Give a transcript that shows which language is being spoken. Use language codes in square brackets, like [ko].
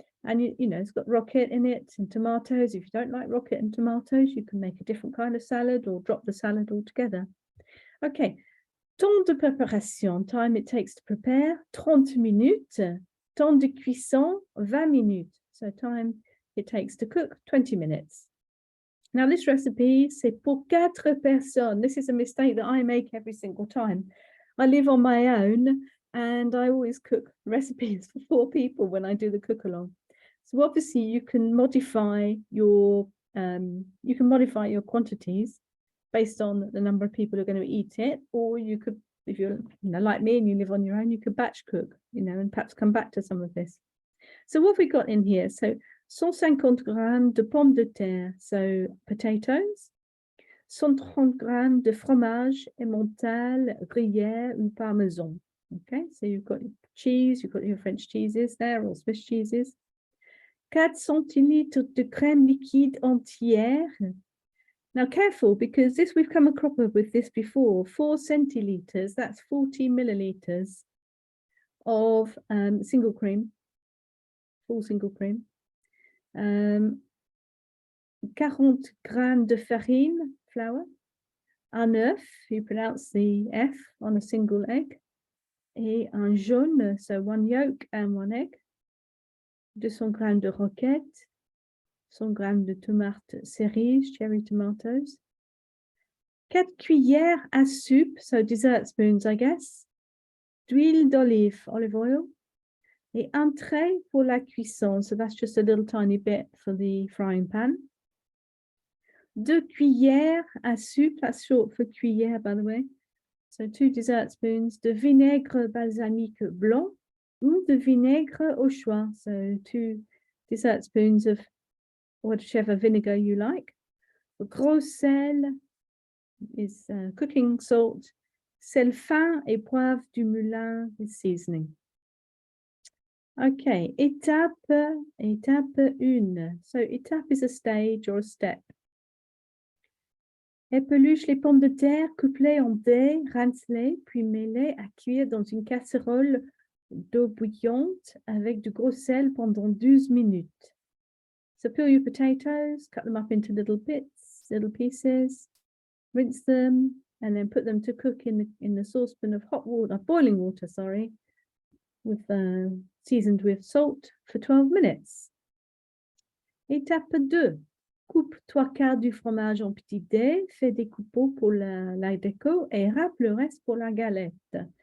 [en] And, it's got rocket in it and tomatoes. If you don't like rocket and tomatoes, you can make a different kind of salad or drop the salad altogether. Okay, [fr] temps de préparation, [en] time it takes to prepare, 30 minutes. [fr] Temps de cuisson, 20 minutes. [en] So time it takes to cook, 20 minutes. Now this recipe, [fr] c'est pour 4 personnes. [en] This is a mistake that I make every single time. I live on my own and I always cook recipes for 4 people when I do the cook along. So obviously you can modify your quantities based on the number of people who are going to eat it, or you could, if you're like me and you live on your own, you could batch cook, and perhaps come back to some of this. So what have we got in here? [fr] So 150 grammes de pommes de terre, [en] so potatoes, [fr] 130 grammes de fromage emmental, gruyère, ou parmesan. [en] Okay, so you've got your cheese, you've got your French cheeses there, or Swiss cheeses. [fr] 4 centilitres de crème liquide entière. [en] Now careful, because we've come across with this before. 4 centiliters, that's 40 milliliters of single cream, full single cream. [fr] 40 grammes de farine, [en] flour, [fr] un œuf, [en] you pronounce the F on a single egg, [fr] et un jaune, [en] so one yolk and one egg, [fr] 200 grammes de roquette, 100 grammes de tomates cerises, [en] cherry tomatoes, [fr] 4 cuillères à soupe, [en] so dessert spoons, I guess, [fr] d'huile d'olive, [en] olive oil, [fr] et un tray pour la cuisson, [en] so that's just a little tiny bit for the frying pan. [fr] 2 cuillères à soupe, [en] that's short for cuillère, by the way. So 2 dessert spoons [fr] de vinaigre balsamique blanc ou de vinaigre au choix. [en] So 2 dessert spoons of whichever vinegar you like. [fr] Gros sel [en] is cooking salt, [fr] sel fin et poivre du moulin [en] is seasoning. Okay, étape 1. So étape is a stage or a step. [fr] Épluche les pommes de terre, coupe-les en dés, rince-les, puis mets-les à cuire dans une casserole d'eau bouillante avec du gros sel pendant 12 minutes. [en] So peel your potatoes, cut them up into little bits, little pieces, rinse them, and then put them to cook in the saucepan of hot water, boiling water, sorry, with seasoned with salt for 12 minutes. [fr] Étape 2. Coupe 3/4 du fromage en petits dés, fais des coupeaux pour la déco et râpe le reste pour la galette.